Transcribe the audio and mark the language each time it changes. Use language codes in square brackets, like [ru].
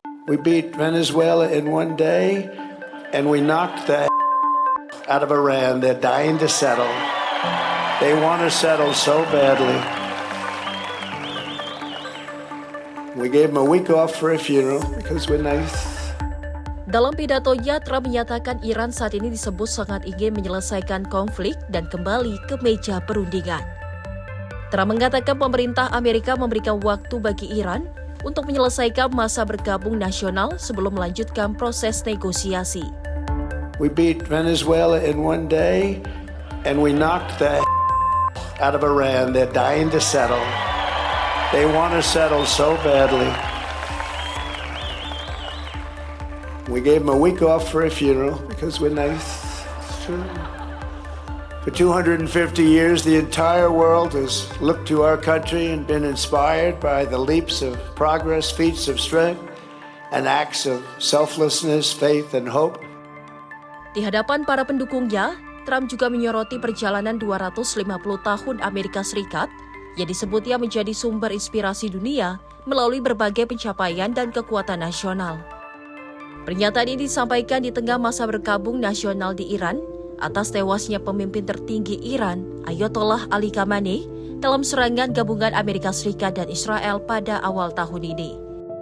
[en] We beat Venezuela in one day and we knocked the out of Iran. They're dying to settle. They want to settle so badly. We gave them a week off for a funeral because we're nice. [id] Dalam pidatonya, Trump menyatakan Iran saat ini disebut sangat ingin menyelesaikan konflik dan kembali ke meja perundingan. Trump mengatakan pemerintah Amerika memberikan waktu bagi Iran untuk menyelesaikan masa bergabung nasional sebelum melanjutkan proses negosiasi. [en] We beat Venezuela in one day and we knocked the out of Iran. They're dying to settle. They want to settle so badly. We gave them a week off for a funeral because we're nice. It's true. For 250 years, the entire world has looked to our country and been inspired by the leaps of progress, feats of strength, and acts of selflessness, faith, and hope. [id] Di hadapan para pendukungnya, Trump juga menyoroti perjalanan 250 tahun Amerika Serikat yang disebutnya menjadi sumber inspirasi dunia melalui berbagai pencapaian dan kekuatan nasional. Pernyataan ini disampaikan di tengah masa bergabung nasional di Iran atas tewasnya pemimpin tertinggi Iran, Ayatollah Ali Khamenei, dalam serangan gabungan Amerika Serikat dan Israel pada awal tahun ini.